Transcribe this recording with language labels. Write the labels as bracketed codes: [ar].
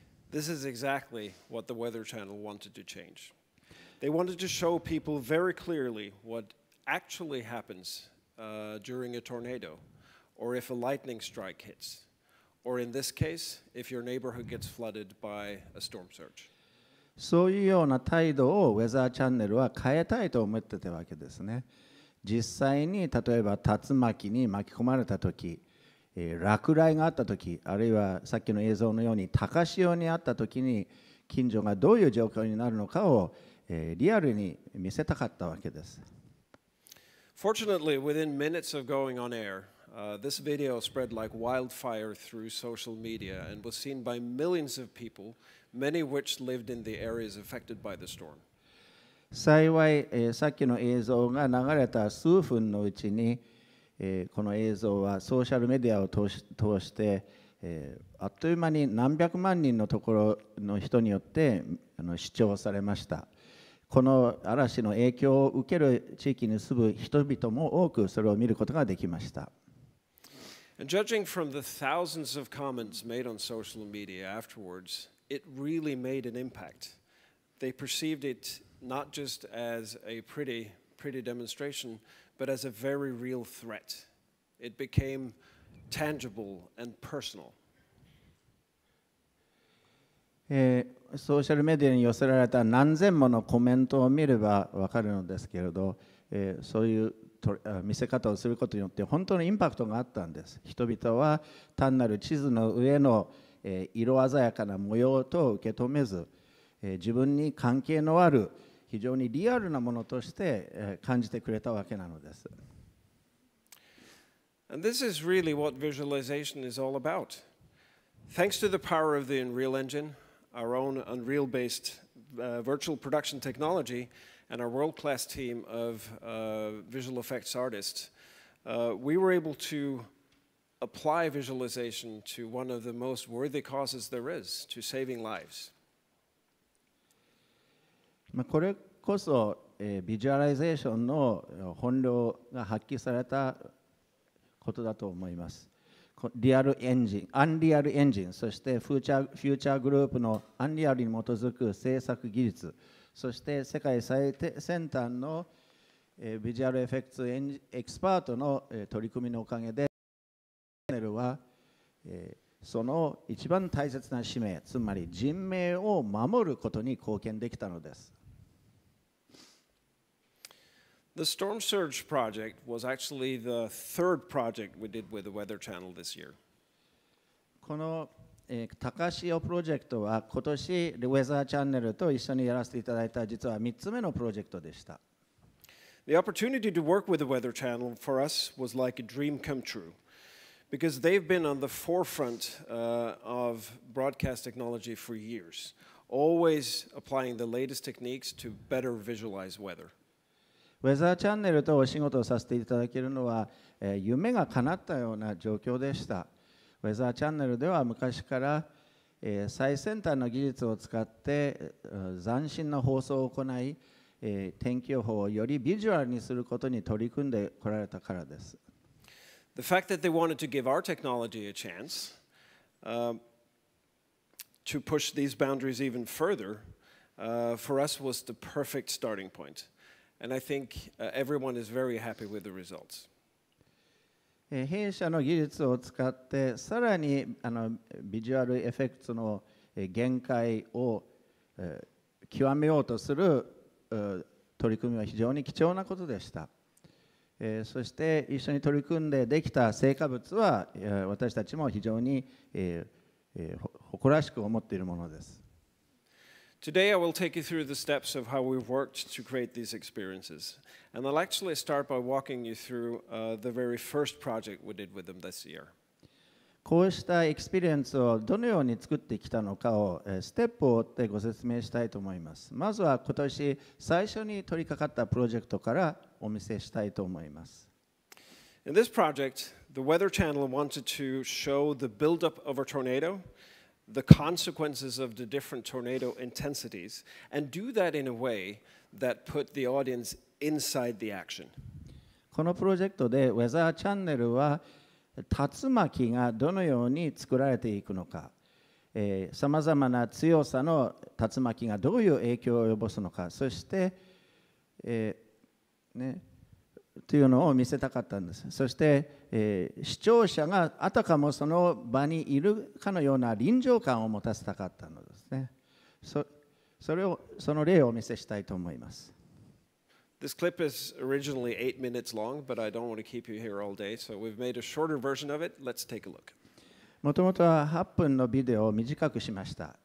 [en] This is exactly what the Weather Channel wanted to change. They wanted to show people very clearly what actually happens during a tornado, or if a lightning strike hits, or in this case, if your neighborhood gets flooded by a storm surge. [ja] そういうような態度をウェザーチャンネルは変えたいと思ってたわけですね。実際に例えば竜巻に巻き込まれたとき、落雷があったとき、あるいはさっきの映像のように高潮にあったときに近所がどういう状況になるのかをリアルに見せたかったわけです。 [en] Fortunately, within minutes of going on air, this video spread like wildfire through social media and was seen by millions of people, many of which lived in the areas affected by the storm. [ja] 幸い、さっきの映像が流れた数分のうちに、この映像はソーシャルメディアを通して、あっという間に何百万人のところの人によって視聴されました。この嵐の影響を受ける地域に住む人々も多くそれを見ることができました。 [en] And judging from the thousands of comments made on social media afterwards, it really made an impact. They perceived it not just as a pretty demonstration, but as a very real threat. It became tangible and personal. [ja] ソーシャルメディアに寄せられた何千ものコメントを見れば分かるのですけれど、そういう見せ方をすることによって本当にインパクトがあったんです。人々は単なる地図の上の色鮮やかな模様と受け止めず、自分に関係のある非常にリアルなものとして感じてくれたわけなのです。 [en] And this is really what visualization is all about. Thanks to the power of the Unreal Engine, our own Unreal-based virtual production technology, and our world-class team of visual effects artists, we were able to apply visualization to one of the most worthy causes there is, to saving lives. [ja] これこそビジュアライゼーションの本領が発揮されたことだと思います。リアルエンジン、アンリアルエンジン、そしてフューチャーグループのアンリアルに基づく制作技術、そして世界最先端のビジュアルエフェクトエキスパートの取り組みのおかげで、チャンネルはその一番大切な使命、つまり人命を守ることに貢献できたのです。 [en] The Storm Surge project was actually the third project we did with the Weather Channel this year. [ja] この高潮プロジェクトは今年ウェザーチャンネルと一緒にやらせていただいた実は3つ目のプロジェクトでした。 [en] The opportunity to work with the Weather Channel for us was like a dream come true because they've been on the forefront of broadcast technology for years, always applying the latest techniques to better visualize weather. [ja] ウェザーチャンネルとお仕事をさせていただけるのは、夢が叶ったような状況でした。ウェザーチャンネルでは昔から、最先端の技術を使って斬新な放送を行い、天気予報をよりビジュアルにすることに取り組んでこられたからです。 [en] The fact that they wanted to give our technology a chance to push these boundaries even further for us was the perfect starting point. And I think everyone is very happy with the results. [ja] 弊社の技術を使ってさらにビジュアルエフェクトの限界を極めようとする取り組みは非常に貴重なことでした。そして一緒に取り組んでできた成果物は私たちも非常に誇らしく思っているものです。 [en] Today I will take you through the steps of how we've worked to create these experiences. And I'll actually start by walking you through the very first project we did with them this year. [ja] こうしたエクスペリエンスをどのように作ってきたのかをステップを追ってご説明したいと思います。まずは今年最初に取り掛かったプロジェクトからお見せしたいと思います。 [en] In this project, the Weather Channel wanted to show the buildup of a tornado, the consequences of the different tornado intensities, and do that in a way that put the audience inside the action. [ja] このプロジェクトでウェザーチャンネルは竜巻がどのように作られていくのか、さまざまな強さの竜巻がどういう影響を及ぼすのか、そして、というのを見せたかったんです。そして、視聴者があたかもその場にいるかのような臨場感を持たせたかったのですね。その例をお見せしたいと思います。 [en] This clip is originally 8 minutes long, but I don't want to keep you here all day, so we've made a shorter version of it. Let's take a look. [ja] もともとは8分のビデオを短くしました。